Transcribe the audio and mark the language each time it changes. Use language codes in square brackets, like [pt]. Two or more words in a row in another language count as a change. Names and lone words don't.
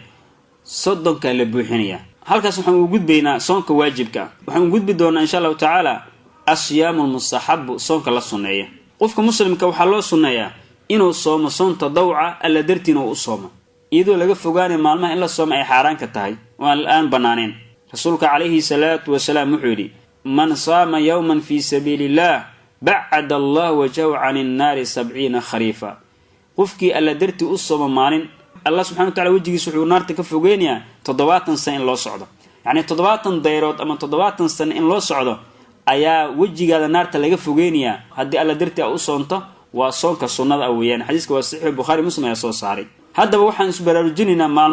[so] soddonka la buuxinaya halkaas waxaan u gudbaynaa soonka waajibka waxaan u gudbi doonaa [ar] إن شاء الله تعالى الصيام المستحب [so] soonka la sunneeyo qofka muslimka waxa loo sunneeyaa inuu soomo soon tadawca alla dartiina uu soomo iyadoo laga fogaanay maalmaha in la soomo ay xaraan ka tahay oo aan banaaneen rasuulka [ar] عليه الصلاة والسلام [so] wuxuu yiri [ar] من صام يوما في سبيل الله باعد الله وجهه عن النار 70 خريفا [so] qofkii alla darti u soomo maalin [ar] الله سبحانه وتعالى [so] wajigiisa wuxuu naarta ka fogeenyaa 70 sano in loo socdo yani 70 dayrood ama 70 sano in loo socdo ayaa wajigaada naarta laga fogeenyaa hadii alla darti u soonto waa soonka sunnada weeyaan xadiiska waa sahih bukhari muslim ayaa soo saaray haddaba waxaan isbaraarujinaynaa maalmo